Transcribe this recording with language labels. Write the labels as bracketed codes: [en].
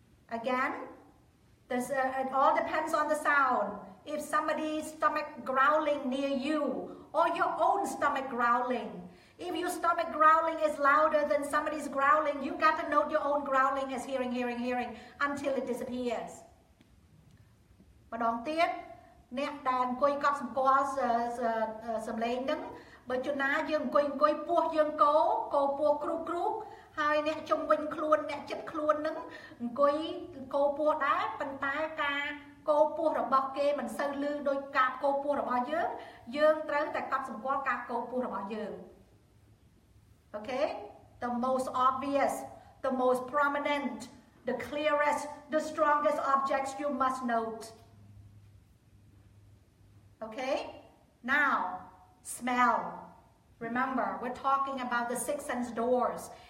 [en] Again, it all depends on the sound. If somebody's stomach growling near you, or your own stomach growling. If your stomach growling is louder than somebody's growling, you got to note your own growling as hearing, until it disappears. [km] ម្ដងទៀតអ្នកដែលអង្គុយកត់សម្គាល់សំឡេងហ្នឹងបើជួនណាយើងអង្គុយពោះយើងកោពោះគ្រូហើយអ្នកជុំវិញខ្លួនអ្នកចិត្តខ្លួនហ្នឹងអង្គុយកោពោះដែរប៉ុន្តែការកោពោះរបស់គេមិនសូវលឺដោយការកោពោះរបស់យើងត្រូវតែកត់សម្គាល់ការកោពោះរបស់យើង Okay? [en] The most obvious, the most prominent, the clearest, the strongest objects you must note. Okay? Now, smell. Remember, we're talking about the 6 sense doors.